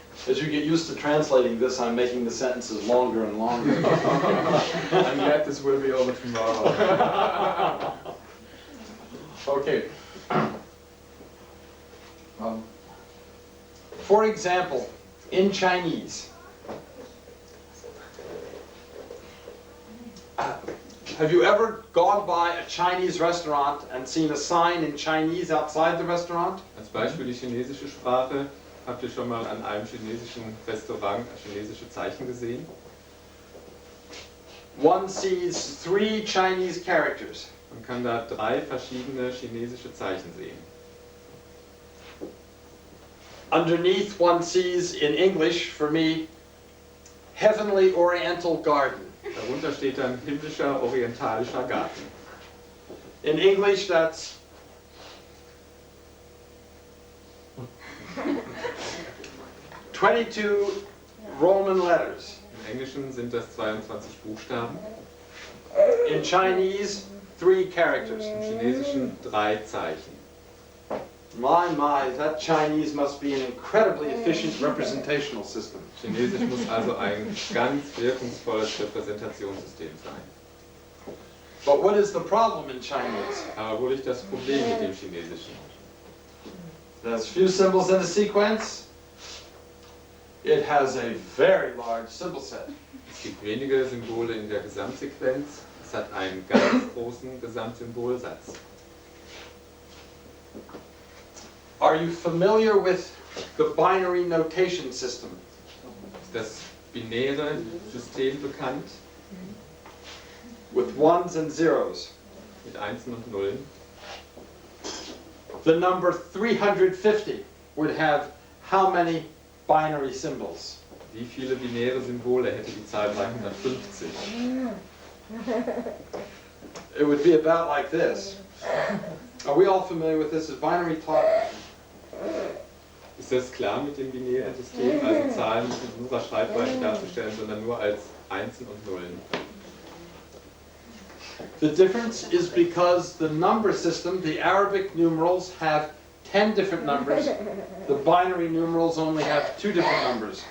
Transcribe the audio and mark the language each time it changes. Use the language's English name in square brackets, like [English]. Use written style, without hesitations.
[English] As you get used to translating this, I'm making the sentences longer and longer. I'm glad this will be over tomorrow. Okay. For example, in Chinese, have you ever gone by a Chinese restaurant and seen a sign in Chinese outside the restaurant? [German] Als Beispiel die chinesische Sprache. Habt ihr schon mal an einem chinesischen Restaurant chinesische Zeichen gesehen? [English] One sees 3 Chinese characters. [German] Man kann da 3 verschiedene chinesische Zeichen sehen. [English] Underneath one sees, in English, for me, Heavenly Oriental Garden. [German] Darunter steht dann himmlischer orientalischer Garten. [English] In English, that's 22 Roman letters. [German] Im Englischen sind das 22 Buchstaben, [English] In Chinese, 3 characters. [German] im Chinesischen 3 Zeichen. [English] My, that Chinese must be an incredibly efficient representational system. [German] Chinesisch muss also ein ganz wirkungsvolles Repräsentationssystem sein. [English] But what is the problem in Chinese? [German] Aber wo liegt das Problem mit dem Chinesischen? [English] There's few symbols in a sequence. It has a very large symbol set. [German] Es gibt wenige Symbole in der Gesamtsequenz. Es hat einen ganz großen Gesamtsymbolsatz. [English] Are you familiar with the binary notation system? [German] Ist das binäre System bekannt? [English] With ones and zeros. [German] Mit Einsen und Nullen. [English] The number 350 would have how many binary symbols? [German] Wie viele binäre Symbole hätte die Zahl 350? [English] It would be about like this. Are we all familiar with this as binary talk? [German] Ist das klar mit dem binären System? Also Zahlen nicht mit unserer Schreibweise darzustellen, sondern nur als Einsen und Nullen. [English] The difference is because the number system, the Arabic numerals, have 10 different numbers, the binary numerals only have 2 different numbers.